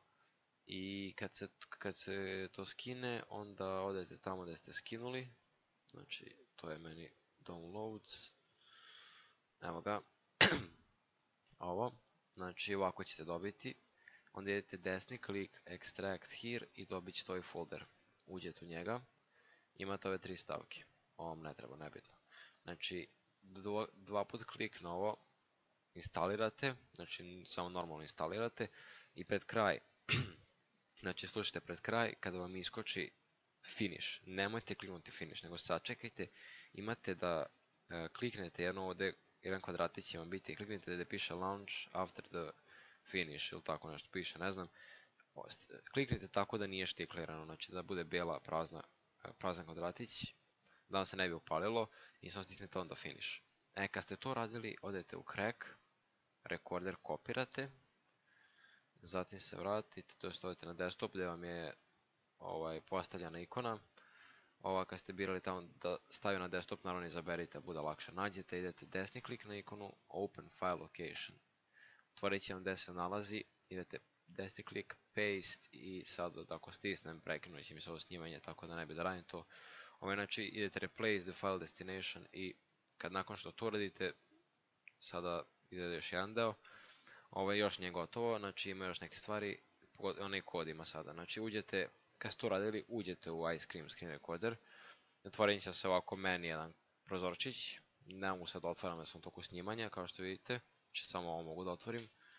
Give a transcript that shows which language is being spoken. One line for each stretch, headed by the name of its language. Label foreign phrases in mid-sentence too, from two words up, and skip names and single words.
Bosnian: I kad se to skine, onda odete tamo gdje ste skinuli, znači to je meni downloads, evo ga, ovo, znači ovako ćete dobiti, onda idete desni klik,
English: extract here
Bosnian: i dobit ćete ovaj folder, uđete u njega, imate ove 3 stavke, ovo vam ne treba, nebitno, znači dva put klik na ovo, instalirate, znači samo normalno instalirate i pred kraj, znači slušajte pred kraj, kada vam iskoči finish, nemojte kliknuti finish, nego sačekajte, imate da kliknete jedno ovdje, jedan kvadratić će vam biti, kliknite da piše
English: launch after the finish
Bosnian: ili tako nešto piše, ne znam, kliknite tako da nije štiklirano, znači da bude bijela prazan kvadratić, da vam se ne bi upalilo i samo stisnete onda finish. Kad ste to radili, odete u crack, recorder kopirate, zatim se vratite, to jest odete na desktop gdje vam je postavljena ikona. Kad ste birali tamo da stavio na desktop, naravno izaberite, bude lakše. Nađete, idete desni klik na ikonu,
English: open file location.
Bosnian: Otvorit će vam gdje se nalazi, idete desni klik, paste i sad ako stisnem, prekinut će mi se ovo snimanje, tako da ne bi da radim to. Znači idete
English: replace the file destination
Bosnian: i kad nakon što to radite, sada ide još jedan deo. Još nije gotovo, znači ima još neke stvari, onaj kod ima sada, znači uđete, kad ste to radili, uđete u Ice Cream Screen Recorder, otvorit će se ovako meni jedan prozorčić, ne mogu sad da otvaram jer sam u toku snimanja, kao što vidite, samo ovo mogu da otvorim,